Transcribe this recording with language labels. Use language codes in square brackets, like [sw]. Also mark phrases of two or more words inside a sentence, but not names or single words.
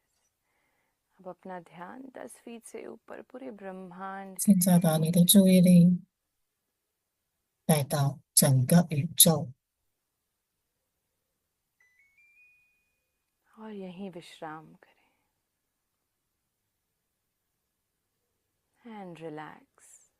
[hi] अब अपना ध्यान 10 फीट से ऊपर पूरे ब्रह्मांड [zh] 现在把你的注意力带到整个宇宙。 [hi] और यहीं विश्राम करें [en] and relax.